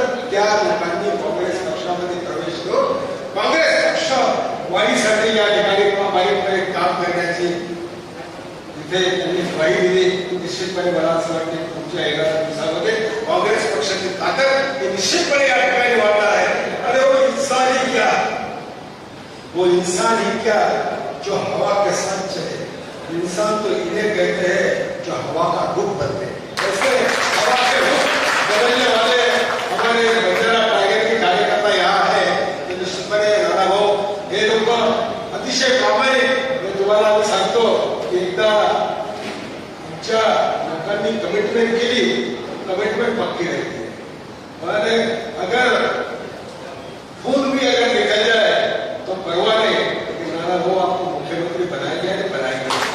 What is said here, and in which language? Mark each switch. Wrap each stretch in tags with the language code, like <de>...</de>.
<mr>त्या लोकांनी काँग्रेस पक्षामध्ये प्रवेश करून काँग्रेस पक्ष वाढीसाठी या ठिकाणी प्रामाणिकपणे काम करण्याची तिथे त्यांनी ग्वाही दिली. निश्चितपणे मला असं वाटतं तुमच्या येणाऱ्या दिवसामध्ये काँग्रेस पक्षाची ताकद ही निश्चितपणे या ठिकाणी वाढणार आहे.</mr> <hi>अरे वो इंसान ही क्या, वो इंसान ही क्या जो हवा के साथ चले. इंसान तो इन्हें कहते हैं जो हवा का रुख बनते. ऐसे हवा के रुख बदलने वाले हमारे बंजारा टाइगर के कार्यकर्ता यहाँ है.</hi> <mr>तो निश्चितपणे नानाभाऊ हे लोक अतिशय प्रामाणिक. मी तुम्हाला मी सांगतो की एकदा आमच्या लोकांनी कमिटमेंट केली, कमिटमेंट</mr> <hi>पक्की रहती है. अगर खून भी अगर निकल जाए तो परवाह नहीं, लेकिन नानाभाऊ आपको मुख्यमंत्री बनाएंगे या नहीं बनाएंगे.</hi>